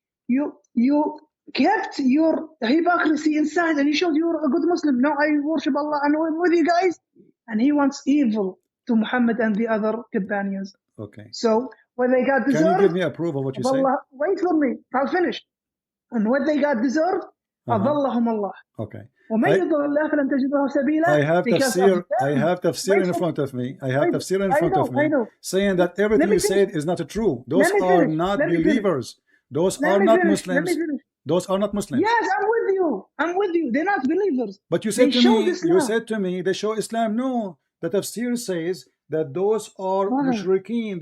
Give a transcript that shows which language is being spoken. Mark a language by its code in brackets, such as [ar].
[en] You kept your hypocrisy inside and you showed you're a good Muslim. No, I worship Allah and I'm with you guys. And he wants evil to Muhammad and the other companions. Okay. So when they got deserved, can you give me a proof of what you say? Wait for me. I'll finish. And what they got deserved, [ar] أضلهم الله. [en] Okay. [ar] ومن يضل الله فلن تجد له سبيلا. [en] I have tafsir in front of me. I know. Saying that everything you said is not true. Those are not believers. Those are not Muslims. Those are not Muslims. Yes, I'm with you. They're not believers. But you said to me, they show Islam. No, the tafsir says that those are mushrikeen.